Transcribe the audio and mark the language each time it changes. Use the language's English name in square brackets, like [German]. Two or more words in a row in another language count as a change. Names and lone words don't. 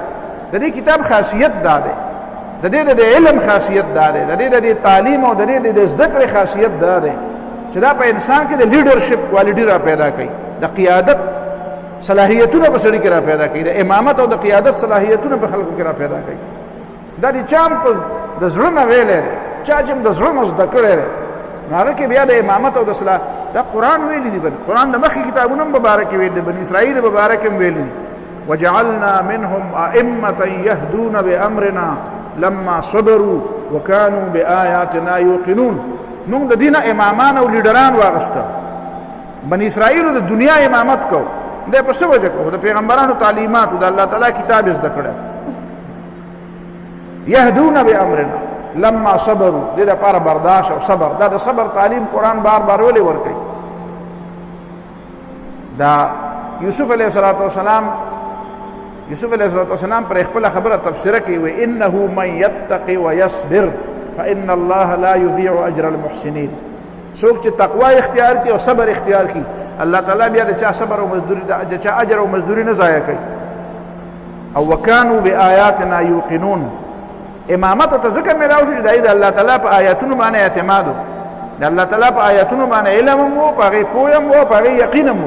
[Pashto] د دې کتاب خاصیت دا دی، د دې د علم خاصیت دا دی، د دې د تعلیم او د دې د زده کړې خاصیت دا دی چې دا په انسان کې د [English] leadership quality [Pashto] را پیدا کوي، د قیادت صلاحیتونه په سړي کې را پیدا کوي، د امامت او د قیادت صلاحیتونه په خلکو کې را پیدا کوي. دا د چا په د زړه نه ویلی دی، چا چې د زړه نه زده کړی دی نو هغه کې بیا د امامت او د صلاح دا قرآن ویلی دی. قرآن د مخکې کتابونه هم په باره کې ویلي دي، بني اسرائیل په باره کې هم ویلي دي [Arabic] وجعلنا منهم ائمة يهدون بأمرنا لما صبروا وكانوا بآياتنا يوقنون. [Pashto] موږ د دې نه امامان او لیډران واغسته، بني اسرائیلو د دنیا امامت کو، دی په څه وجه کو؟ د پیغمبرانو تعلیماتو د الله تعالی کتاب یې زده کړی. [Arabic] یهدون بامرنا لما صبروا، [Pashto] دې دپاره برداشت او صبر، دا د صبر تعلیم قرآن بار بار ولې ورکوي. دا یوسف علیه السلام پر خپل خبره تفسیره کوي، [Arabic] وانه من یتقی ویصبر فان الله لا یضيع اجر المحسنین. [Pashto] څوک چې تقوا اختیار کړي او صبر اختیار کړي، الله تعالی بیا د چا صبر او مزدوری د چا اجر او مزدوری نه ضایع کوي. او [Arabic] وکانو بآیاتنا یوقنون، [Pashto] امامت ته ځکه میلاو شو چې د الله تعالی په آیاتونو باندې اعتماد و، د الله تعالی په آیاتونو باندې علم هم و، په هغې پوه هم و، په هغې یقین هم و.